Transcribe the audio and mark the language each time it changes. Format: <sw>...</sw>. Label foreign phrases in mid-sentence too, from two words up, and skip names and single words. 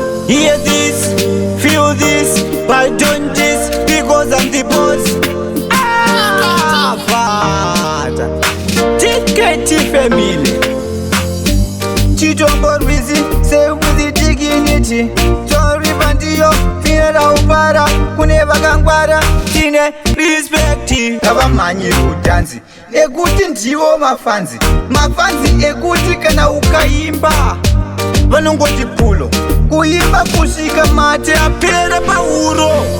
<en>Hear this, feel this, but don't this, because I'm the boss. Harvard. T K T family.</en> <sn>Chitombo Rwizi,</sn> <en>say with the dignity.</en> <sn>Tori Bandiyo, Finera Upara, Kune Vakangwara, Tine respect. Ngavamhanye kudhanzi, ekuti ndivo mafanzi. Mafanzi ekuti kana ukaimba, vanongoti pulo. Kuimba kusvika mate apere pauro.</sn>